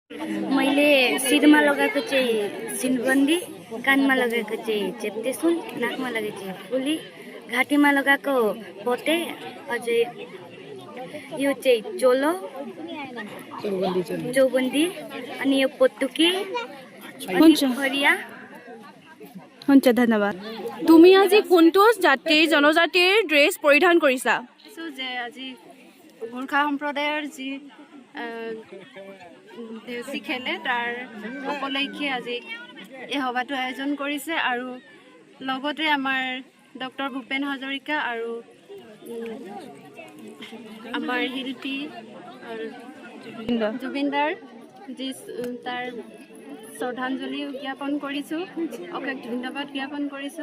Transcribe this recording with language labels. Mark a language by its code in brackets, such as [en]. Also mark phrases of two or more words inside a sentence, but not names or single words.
[ne] मैले शिरमा लगाएको चाहिँ सिनबन्दी, कानमा लगाएको चाहिँ चेप्टेसुन, नाकमा लगाएको चाहिँ फुली, घाँटीमा लगाएको पोते, अझै यो चाहिँ चोलो चौबन्दी, अनि यो पोतुकी, अनि फरिया। [as] हुन्छ ধন্যবাদ। তুমি আজি কোনটো জাতিৰ জনজাতিৰ ড্ৰেছ পৰিধান কৰিছা? যে আজি গোৰ্খা সম্প্ৰদায়ৰ যি দেউচি খেলে তাৰ উপলক্ষে আজি এই সভাটো আয়োজন কৰিছে আৰু লগতে আমাৰ ডক্টৰ ভূপেন হাজৰিকা আৰু আমাৰ শিল্পী জুবিনদাৰ যি তাৰ শ্ৰদ্ধাঞ্জলি জ্ঞাপন কৰিছোঁ, অশেষ ধন্যবাদ জ্ঞাপন কৰিছোঁ।